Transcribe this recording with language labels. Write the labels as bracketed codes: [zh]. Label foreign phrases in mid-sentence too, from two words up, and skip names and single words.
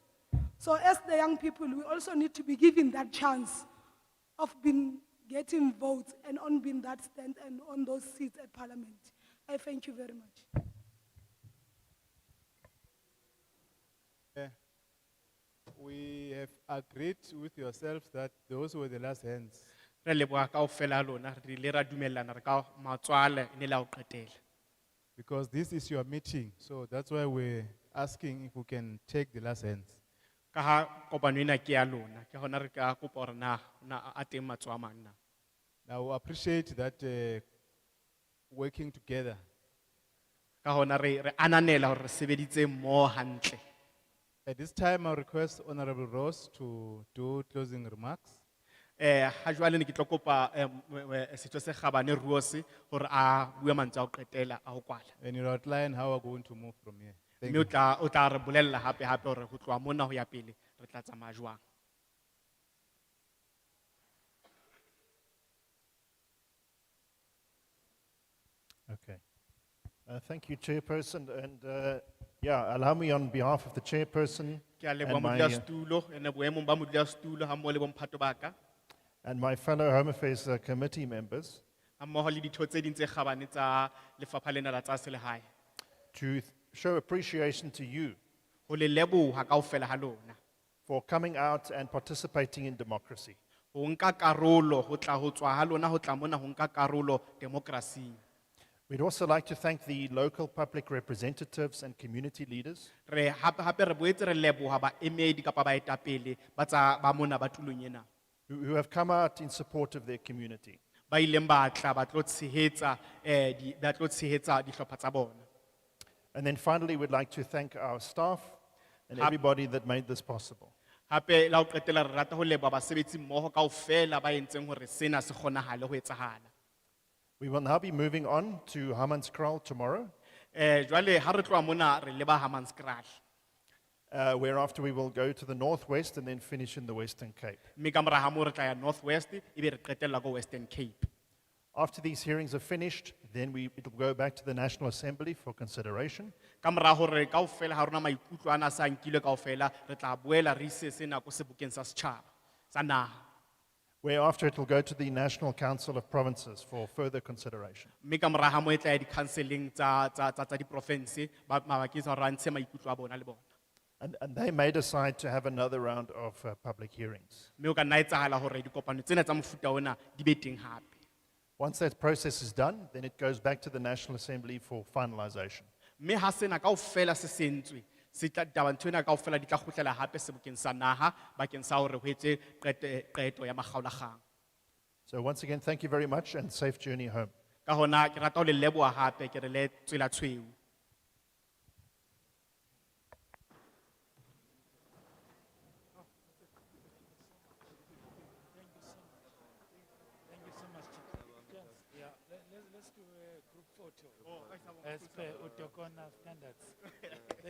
[en] So as the young people, we also need to be given that chance of getting votes and on being that stand and on those seats at parliament. I thank you very much. We have agreed with yourselves that those were the last hands. [st] Re leboha kaofela lona, re ile ra dumellana re ka matswale ne la ho qetela. [en] Because this is your meeting, so that's why we're asking if we can take the last hands. [st] Ka ha kopano ena ke ya lona, ke hona re ka kopa hore na a teng matsoa a mang na. [en] Now, we appreciate that working together. [st] Ka hona re ananela hore re sebeditse mmoho hantle. [en] At this time, I request Honorable Ross to do closing remarks. [st] Ha jwale ne ke tlo kopa setho se Kgabane Ruosi hore a bue mantswe a ho qetela a ho kwala. [en] And you'll outline how we're going to move from here. Thank [st] Mme [en] you. [st] o tla re bolella hape hore ho tloha mona ho ya pele re tla tsamaya jwang. [en] Okay. Thank you, Chairperson. And yeah, allow me on behalf of the Chairperson [st] Ke a leboha [en] and my, [st] modulasetulo, ene boemong ba modulasetulo ha mmoho le bomphato ba ka, [en] and my fellow Home Affairs Committee members [st] ha mmoho le ditho tse ding tse kgabane tsa lefapha lena la tsa selehae, [en] to show appreciation to you [st] ho le leboha kaofela ha lona. [en] for coming out and participating in democracy. [st] Ho nka karolo, ho tla ho tswa ha lona ho tla mona ho nka karolo demokrasing. [en] We'd also like to thank the local public representatives and community leaders [st] Re hape re boetse re leboha baemedi kapa baetapele ba tsa ba mona ba tulong ena. [en] who have come out in support of their community. [st] Ba ileng ba tla ba tlo tshehetsa dihlopha tsa bona. [en] And then finally, we'd like to thank our staff and [st] Hap- [en] everybody that made this possible. [st] Hape la ho qetela re rata ho leboha basebetsi mmoho kaofela ba entseng hore sena se kgonahale ho etsahala. [en] We will now be moving on to Hammanskraal tomorrow, [st] Jwale ha re tloha mona re leba Hammanskraal. [en] whereafter we will go to the northwest and then finish in the Western Cape. [st] Mme ka mora ha moo re tla ya North West, ebe re qetella ko Western Cape. [en] After these hearings are finished, then it will go back to the National Assembly for consideration. [st] Ka mora hore kaofela ha rona maikutlo ana sa nkilwe kaofela, re tla boela re ise sena ko sebokeng sa setjhaba sa naha. [en] Whereafter it will go to the National Council of Provinces for further consideration. [st] Mme ka mora ha moo e tla ya di-counselling tsa diprovince mabakeng sa hore ba ntshe maikutlo a bona le bona. [en] And they may decide to have another round of public hearings. [st] Mme o ka nna etsahala hore dikopano tsena tsa mofuta ona di be teng hape. [en] Once that process is done, then it goes back to the National Assembly for finalization. [st] Mme ha sena kaofela se sentswe, taba nthwena kaofela di tla kgutlela hape sebokeng sa naha bakeng sa hore ho etse qeto ya makgaolakgang. [en] So once again, thank you very much and safe journey home. [st] Ka hona ke rata ho le leboha hape ke re le tswela tshweu. [en] Thank you so much, Chief. Yeah, let's do a group photo. As per Utokona standards.